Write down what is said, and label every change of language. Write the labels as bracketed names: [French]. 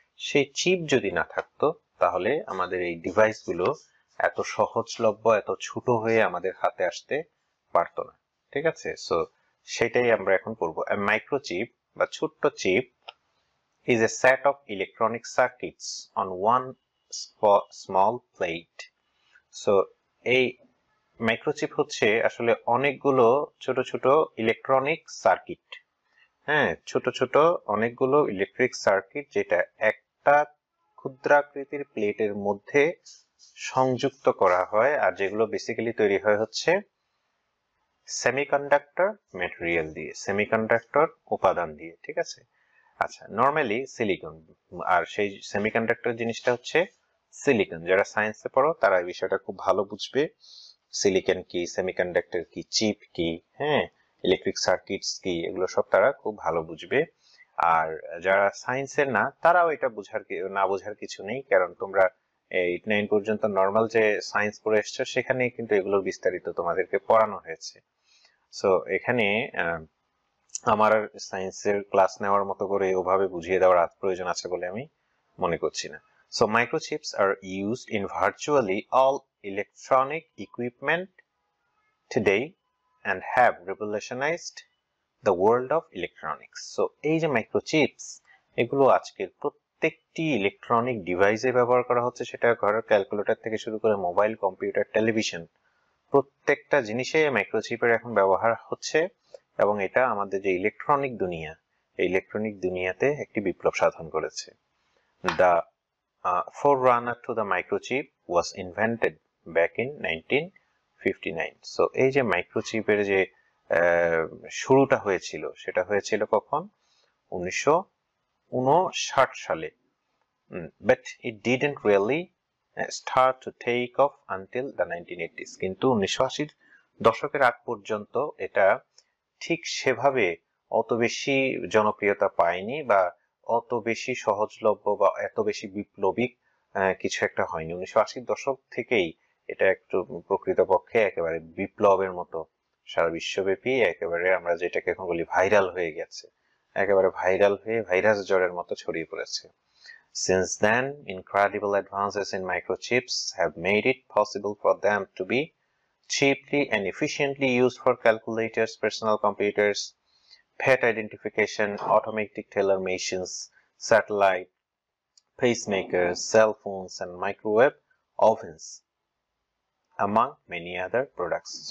[Bangla] সেই চিপ যদি না থাকতো তাহলে আমাদের এই ডিভাইসগুলো এত সহজলভ্য, এত ছোট হয়ে আমাদের হাতে আসতে পারতো না। ঠিক আছে, সো সেটাই আমরা এখন পড়বো। মাইক্রোচিপ বা ছোট্ট chip [English] is a set of electronic circuits on one small plate. [Bangla] So এই মাইক্রোচিপ হচ্ছে আসলে অনেকগুলো ছোট ছোট ইলেকট্রনিক সার্কিট, ছোট অনেকগুলো ইলেকট্রিক সার্কিট, যেটা একটা ক্ষুদ্রাকৃতির প্লেটের মধ্যে সংযুক্ত করা হয়, আর যেগুলো বেসিক্যালি তৈরি হয় হচ্ছে সেমিকন্ডাক্টর ম্যাটেরিয়াল দিয়ে, সেমিকন্ডাক্টর উপাদান দিয়ে। ঠিক আছে, আচ্ছা, নরমালি সিলিকন, আর সেই সেমিকন্ডাক্টর জিনিসটা হচ্ছে সিলিকন। যারা সায়েন্সে পড়ো তারা এই বিষয়টা খুব ভালো বুঝবে, সিলিকন কি, সেমিকন্ডাক্টর কি, চিপ কি, ইলেকট্রিক সার্কিটস কি, এগুলো সব তারা খুব ভালো বুঝবে। আর যারা সায়েন্সের না তারাও এটা না বোঝার কিছু নেই, কারণ তোমরা 8-9 পর্যন্ত নর্মাল যে সায়েন্স পড়ে এসছো সেখানে কিন্তু এগুলোর বিস্তারিত তোমাদেরকে পড়ানো হয়েছে। সো এখানে আমার আর সায়েন্সের ক্লাস নেওয়ার মতো করে ওভাবে বুঝিয়ে দেওয়ার প্রয়োজন আছে বলে আমি মনে করছি না। [English] So microchips are used in virtually all electronic equipment today and have revolutionized the world of electronics. [Bangla] So এই যে মাইক্রোচিপস, এগুলো আজকের প্রত্যেকটি ইলেকট্রনিক ডিভাইসে ব্যবহার করা হচ্ছে, সেটা ঘরের ক্যালকুলেটর থেকে শুরু করে মোবাইল, কম্পিউটার, টেলিভিশন, প্রত্যেকটা জিনিসে মাইক্রোচিপের এখন ব্যবহার হচ্ছে, এবং এটা আমাদের যে ইলেকট্রনিক দুনিয়া, এই ইলেকট্রনিক দুনিয়াতে একটি বিপ্লব সাধন করেছে। [English] The forerunner to the microchip was invented back in 1959. [Bangla] So এই যে মাইক্রোচিপের যে শুরুটা হয়েছিল সেটা হয়েছিল কখন? 1959 সালে। [English] But it didn't really start to take off until the 1980s. [Bangla] কিন্তু 1980 দশকের আগ পর্যন্ত এটা ঠিক সেভাবে অত বেশি জনপ্রিয়তা পায়নি, বা অত বেশি সহজলভ্য বা এত বেশি বিপ্লবিক কিছু একটা হয়নি। 1980 দশক থেকেই এটা একটু প্রকৃতপক্ষে একেবারে বিপ্লবের মতো সারা বিশ্বব্যাপী একেবারে আমরা যেটাকে এখন বলি ভাইরাল হয়ে গেছে, একেবারে ভাইরাল হয়ে ভাইরাস জ্বরের মতো ছড়িয়ে পড়েছে। [English] Since then, incredible advances in microchips have made it possible for them to be cheaply and efficiently used for calculators, personal computers, pet identification, automatic teller machines, satellite, pacemakers, cell phones, and microwave ovens, among many other products.